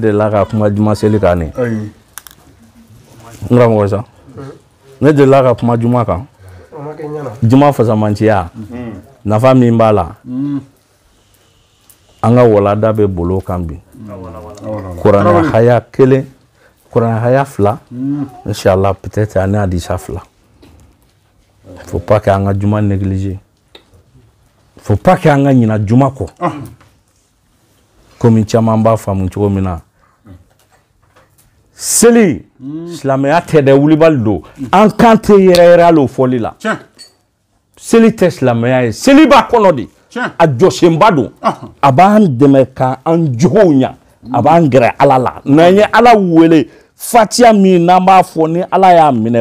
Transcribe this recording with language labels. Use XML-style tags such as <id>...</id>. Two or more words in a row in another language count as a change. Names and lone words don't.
<bm>de la ka kuma juma seli kan ne n karamɔgɔ sa ne de la ka kuma juma kan juma fasamanciya nafa min b'a la an ka walada bɛ bolo kan bi kuranɛ haya kelen kuranɛ haya fila inshallah peut-être ani hadisa fila</bm> <fr>faut pas que</fr> <bm>an ka juma négliger</bm> <fr>faut pas que</fr> <bm>an ka ɲina juma kɔ komi caman b'a faamu cogo min na seli silamɛya tɛ dɛ wulibali don an kan tɛ yɛrɛyɛrɛ hali o fɔli la seli tɛ silamɛya ye seli b'a kɔnɔ de a jɔsenba don a b'an dɛmɛ k'an jogow ɲa a b'an gɛrɛ ala la n'an ye ala wele fatiya min n'an b'a fɔ ni ala y'a minɛ</bm>